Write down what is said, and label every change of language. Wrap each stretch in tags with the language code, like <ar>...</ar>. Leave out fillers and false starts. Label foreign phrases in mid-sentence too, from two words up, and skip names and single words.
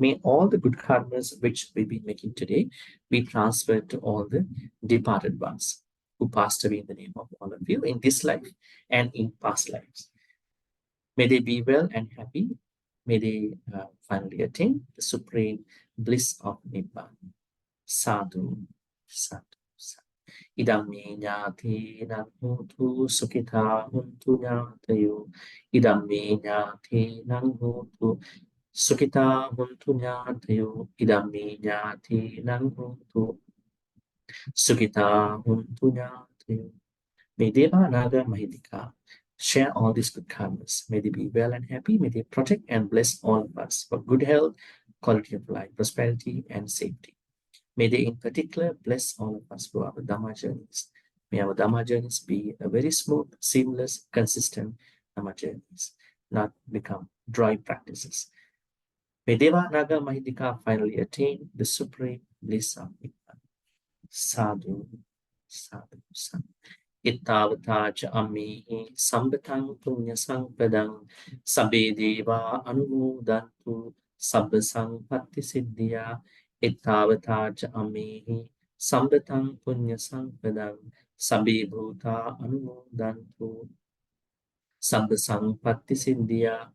<en>May all the good karmas which we've been making today be transferred to all the departed ones who passed away in the name of all of you in this life and in past lives. May they be well and happy. May they finally attain the supreme bliss of Nibbana.</en> <pi>Sadhu, sadhu, sadhu. Idam me nyati nanhutu sukita huntu nyatayu. Idam me nyati nanhutu sukita huntu nyatayu. Idam me nyati nanhutu sukita huntu nyatayu.</pi> <en>May Deva Naga Mahidika share all these good karmas. May they be well and happy. May they protect and bless all of us for good health, quality of life, prosperity, and safety. May they in particular bless all of us for our Dhamma journeys. May our Dhamma journeys be a very smooth, seamless, consistent Dhamma journeys, not become dry practices. May Deva Naga Mahindika finally attain the supreme bliss of Nibbana.</en> <pi>Sadhu, sadhu, sadhu. Ittavata cha amihi sambatang punya sampadang sabbe deva anumodantu sabba sampatti siddhya. Ittavata cha amihi sambatang punya sampadang sabbe bhuta anumodantu sabba sampatti siddhya.</pi>